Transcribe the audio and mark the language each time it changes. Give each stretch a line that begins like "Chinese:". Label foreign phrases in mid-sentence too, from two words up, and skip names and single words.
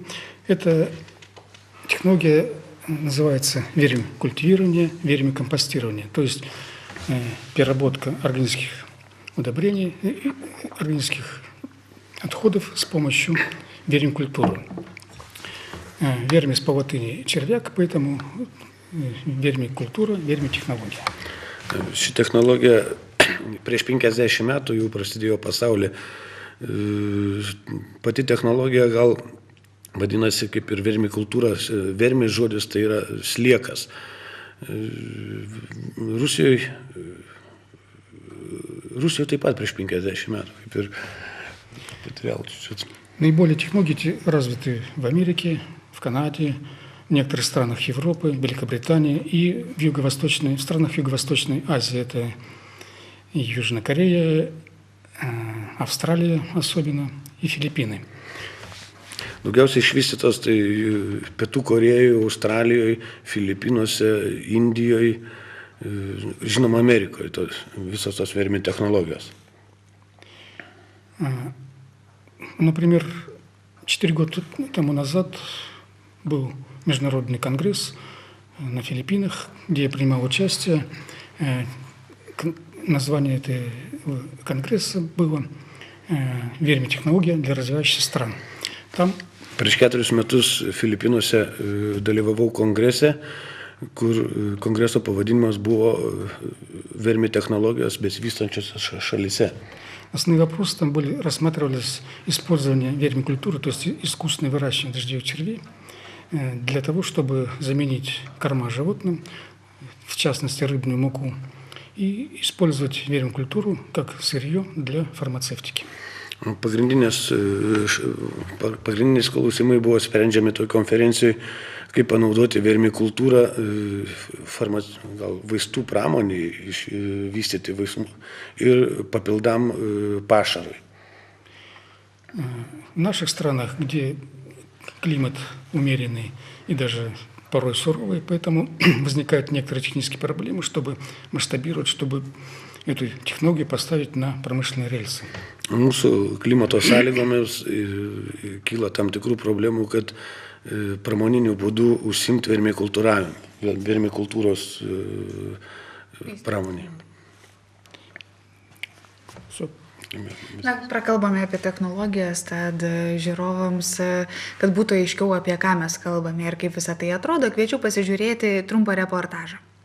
Russian: Эта технология называется вермикультивирование, вермикомпостирование, то есть переработка органических удобрений, органических отходов с помощью вермикультуры. Вермис по латыни червяк, поэтому вермикультура, вермитехнология.
Lithuanian: Ši technologija prieš 50 metų jau prasidėjo pasaulyje. Pati technologija gal vadinasi kaip ir vermikultūra, vermis žodis tai yra sliekas. Rusijoje taip pat prieš 50 metų, kaip ir vėl чуть-чуть.
Russian: Наиболее технологии развиты в Америке, в Канаде, в некоторых странах Европы, Великобритании и в странах Юго-Восточной Азии. Это и Южная Корея, Австралия особенно и Филиппины.
Lithuanian: Daugiausiai išvystytos tai Pietų Korėjoje, Australijoje, Filipinuose, Indijoje, žinoma Amerikoje, visos tos vermi technologijos.
Russian: Например, 4 года тому назад был международный конгресс на Филиппинах, где я принимал участие. Название этого конгресса было вермитехнология для развивающихся стран. Там
Lithuanian: Prieš 4 metus Filipinuose dalyvavau kongrese, kur kongreso pavadinimas buvo vermi technologijos besivystančiose šalyse.
Russian: основные вопросы там рассматривались использование вермикультуры, то есть искусственное выращивание дождевых червей, для того, чтобы заменить корма животным, в частности рыбную муку, и использовать вермикультуру как сырье для фармацевтики.
Lithuanian: Pagrindiniai klausimai buvo sprendžiami toj konferencijoje, kaip panaudoti vermikultūrą vaistų pramoniai, vystyti vaistų ir papildam pašarui.
Russian: В наших странах, где климат умеренный и даже порой суровый, поэтому возникают некоторые технические проблемы, чтобы масштабировать, чтобы эту технологию поставить на промышленные рельсы.
Lithuanian: Mūsų klimato sąlygomis kyla tam tikrų problemų, kad pramoniniu būdu užsimti vermikultūros pramonė. Na, prakalbame apie technologijas, tad žiūrovams, kad būtų aiškiau, apie ką mes kalbame ir kaip visą tai atrodo, kviečiu pasižiūrėti trumpą reportažą.